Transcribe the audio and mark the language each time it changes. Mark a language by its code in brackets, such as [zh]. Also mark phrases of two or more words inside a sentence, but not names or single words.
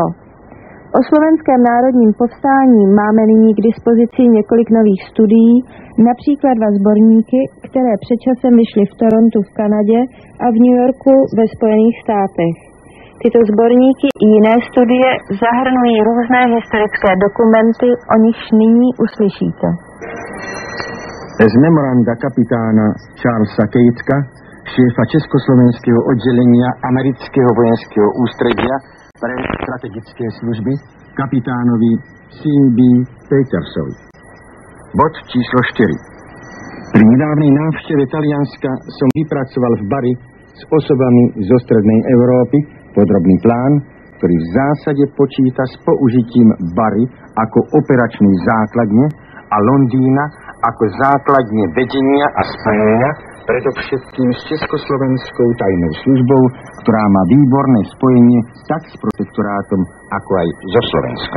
[cs] O slovenském národním povstání máme nyní k dispozici několik nových studií, například dva sborníky, které před časem vyšly v Torontu v Kanadě a v New Yorku ve Spojených státech. Tyto sborníky i jiné studie zahrnují různé historické dokumenty, o nichž nyní uslyšíte. [sk] Z memoranda kapitána Charlesa Kejtka, šéfa československého oddělenia amerického vojenského ústredia pre strategické služby, kapitánovi C.B. Petersovi. Bod číslo 4. Pri nedávnej návšteve Talianska som vypracoval v Bari s osobami zo strednej Európy podrobný plán, ktorý v zásade počíta s použitím Bari ako operačnej základne a Londýna ako základne vedenia a spojenia, predovšetkým s Československou tajnou službou, ktorá má výborné spojenie tak s protektorátom, ako aj so Slovenskom.